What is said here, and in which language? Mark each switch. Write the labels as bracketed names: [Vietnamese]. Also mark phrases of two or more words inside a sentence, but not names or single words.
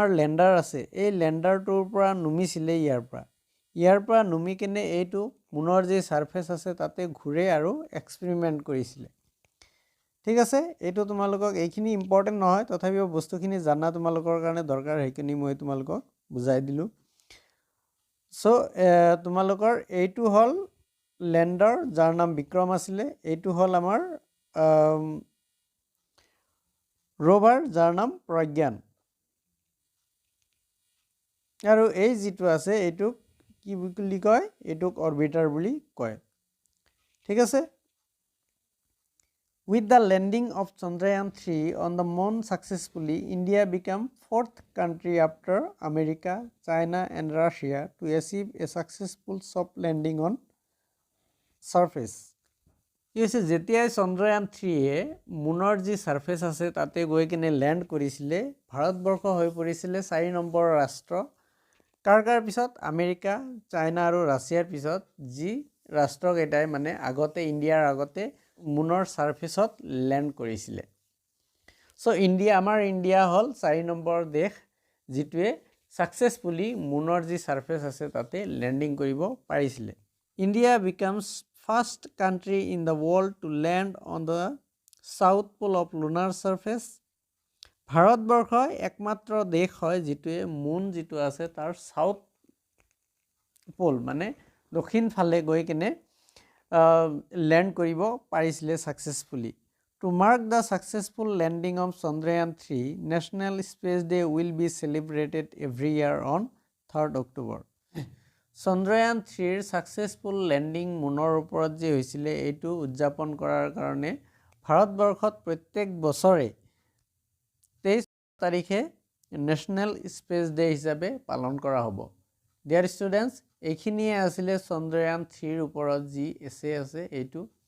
[Assamese] ল্যান্ডাৰ আছে এই ল্যান্ডাৰটোৰ পৰা নুমিছিলে ইয়াৰ পৰা নুমি কেনে এইটো মুনৰ যি সাৰফেস আছে তাতে ঘুৰে আৰু এক্সপেৰিমেন্ট কৰিছিলে ঠিক আছে এইটো তোমালোকক এইখিনি ইম্পৰ্টেন্ট নহয় তথাপিও বস্তুখিনি জানা তোমালোকৰ কাৰণে দৰকাৰ হেখিনি মই তোমালোকক বুজাই দিলো সো তোমালোকৰ এইটো হল ল্যান্ডাৰ যাৰ নাম বিক্ৰম আছিলে এইটো হল আমাৰ ৰোভাৰ যাৰ নাম প্ৰজ্ঞান আৰু এই যেটো আছে এটুক কি বুলি কয় এটুক অরবিটার বুলি কয় ঠিক আছে [English] With the landing of Chandrayaan 3 on the moon successfully, India became fourth country after America, China and Russia to achieve a successful soft landing on surface. [Assamese] ইছে যেতিয়াই চন্দ্ৰয়ান 3 এ মুনৰ যি সাৰফেস আছে তাতে গৈ কিনে ল্যান্ড কৰিছিলে ভাৰতবৰ্ষ হৈ পৰিছিলে 4 নম্বৰ ৰাষ্ট্ৰ কাৰকাৰ পিছত আমেৰিকা চাইনা আৰু ৰাছিয়াৰ পিছত যি ৰাষ্ট্ৰ কেইটাই মানে আগতে ইণ্ডিয়াৰ আগতে মুনৰ সাৰফেসত ল্যান্ড কৰিছিলে সো ইণ্ডিয়া আমাৰ ইণ্ডিয়া হল 4 নম্বৰ দেশ যিটোৱে সাকসেসফুলি মুনৰ যি সাৰফেস আছে তাতে ল্যান্ডিং কৰিব পাৰিছিলে ইণ্ডিয়া [English] becomes first country in the world to land on the south pole of lunar surface [Assamese] ভাৰতবৰ্ষ একমাত্ৰ দেশ হয় যেটোৱে মুন যেটো আছে তাৰ [English] south pole [Assamese] মানে দক্ষিণ ফালে গৈ কিনে ল্যান্ড কৰিব পাৰিছিলে সাকসেসফুলি [English] to mark the successful landing of Chandrayaan 3 National Space Day will be celebrated every year on 3rd October [Assamese] Chandrayaan 3 ৰ [English] successful landing [Assamese] মুনৰ ওপৰত যে হৈছিলে এটো উদযাপন কৰাৰ কাৰণে ভাৰতবৰ্ষত প্ৰত্যেক বছৰে 23 তাৰিখে ন্যাশনাল স্পেস ডে হিচাপে পালন কৰা হ'ব [English] dear students [Assamese] এইখিনিয়ে আছিল চন্দ্ৰয়ান 3 ৰ ওপৰত যি এসে আছে এটো